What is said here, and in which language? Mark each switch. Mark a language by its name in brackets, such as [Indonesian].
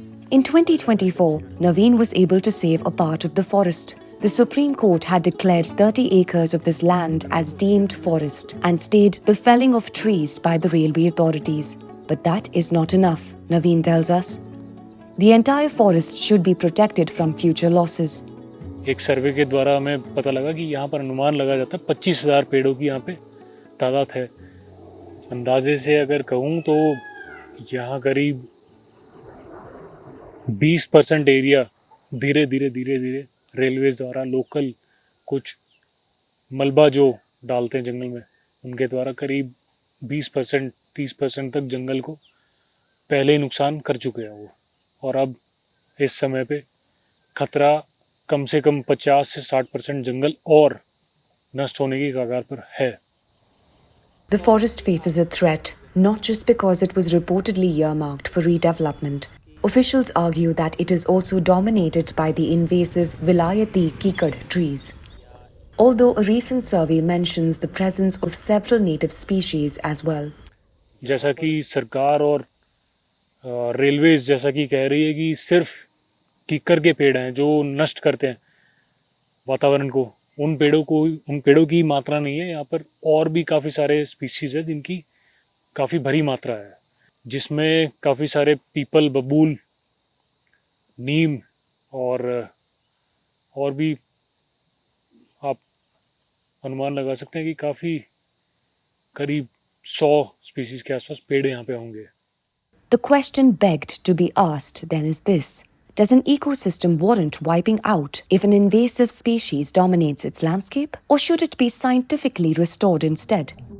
[English] In 2024, Naveen was able to save a part of the forest. The Supreme Court had declared 30 acres of this land as deemed forest and stayed the felling of trees by the railway authorities. But that is not enough, Naveen tells us. The entire forest should be protected from future losses. [Hindi] एक सर्वे के द्वारा हमें पता लगा कि यहाँ पर अनुमान लगा जाता है 25,000 पेड़ों की यहाँ पे तादाद है. अंदाजे से अगर कहूँ तो यहाँ करीब 20% एरिया धीरे धीरे रेलवेज द्वारा लोकल कुछ मलबा जो डालते हैं जंगल में उनके द्वारा करीब 20% 30% तक जंगल को पहले ही नुकसान कर चुके हैं वो. और अब इस समय पे खतरा कम से कम 50 से 60% जंगल और नष्ट होने की कगार पर है. [English] The forest faces a threat, not just because it was reportedly earmarked for redevelopment. Officials argue that it is also dominated by the invasive Vilayati kikad trees. Although a recent survey mentions the presence of several native species as well. [Hindi] जैसा कि सरकार और railways जैसा कि कह रही है कि सिर्फ कीकर के पेड़ हैं जो नष्ट करते हैं वातावरण को, उन पेड़ों की मात्रा नहीं है. यहाँ पर और भी काफ़ी सारे स्पीशीज़ है जिनकी काफ़ी भरी मात्रा है, जिसमें काफ़ी सारे पीपल, बबूल, नीम और भी आप अनुमान लगा सकते हैं कि काफ़ी करीब 100 स्पीशीज़ के आसपास पेड़ यहाँ पे होंगे. [English] The question begged to be asked then is this: does an ecosystem warrant wiping out if an invasive species dominates its landscape, or should it be scientifically restored instead?